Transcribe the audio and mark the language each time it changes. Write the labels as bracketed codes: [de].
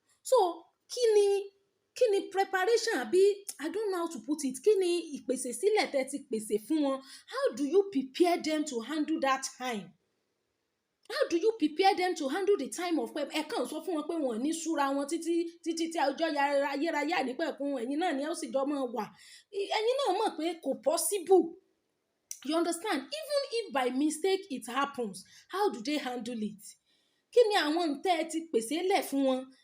[en] So kí ni preparation àbí I don't know how to put it. [yo] Kí ni ìpèsè sílẹ̀ tẹ́ ti pèsè fún wọn? [en] How do you prepare them to handle that time? How do you prepare them to handle the time of pep? [yo] Ẹ kàn sọ fún wọn pé wọn ní súra wọn títí tí ọjọ́ ayérayé ànípẹ̀kun ẹ̀yin náà ni ó sì jọ máa wà. Ẹ̀yin náà mọ̀ pé kò possible. [en] You understand? Even if by mistake it happens, how do they handle it? [yo] Kí ni àwọn ntẹ́ ẹ ti pèsè lẹ̀ fún wọn?